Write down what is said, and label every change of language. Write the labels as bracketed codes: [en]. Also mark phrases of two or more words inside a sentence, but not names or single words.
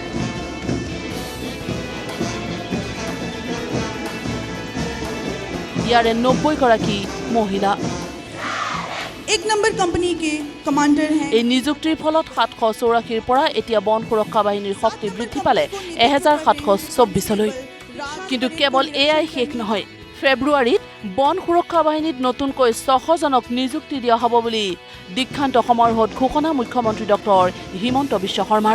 [as] ইয়াৰে 90 গৰাকী মহিলা। [hi] एक नंबर कंपनी के कमांडर हैं। [as] এই নিযুক্তিৰ ফলত 784ৰ পৰা এতিয়া বন সুৰক্ষা বাহিনীৰ শক্তি বৃদ্ধি পালে 1724লৈ। কিন্তু কেৱল এয়াই শেষ নহয়। ফেব্ৰুৱাৰীত বন সুৰক্ষা বাহিনীত নতুনকৈ 600 জনক নিযুক্তি দিয়া হ'ব বুলি দীক্ষান্ত সমাৰোহত ঘোষণা মুখ্যমন্ত্ৰী ডক্টৰ হিমন্ত বিশ্ব শৰ্মাৰ।